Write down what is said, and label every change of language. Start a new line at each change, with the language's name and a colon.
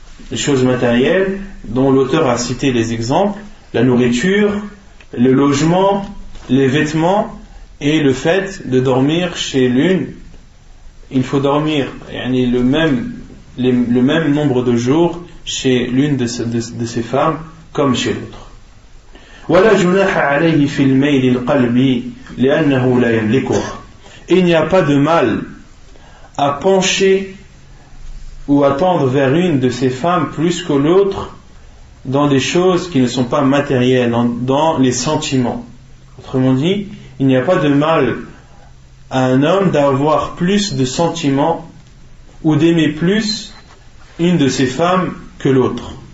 French: Les choses matérielles dont l'auteur a cité les exemples: la nourriture, le logement, les vêtements et le fait de dormir chez l'une. Il faut dormir le même nombre de jours chez l'une de ces femmes comme chez l'autre.
Arabic: ولا جناح عليه في الميل القلب لأنه لا يملكه.
French: Et il n'y a pas de mal à pencher ou à tendre vers une de ces femmes plus que l'autre dans des choses qui ne sont pas matérielles, dans les sentiments. Autrement dit, il n'y a pas de mal à un homme d'avoir plus de sentiments ou d'aimer plus une de ces femmes que l'autre.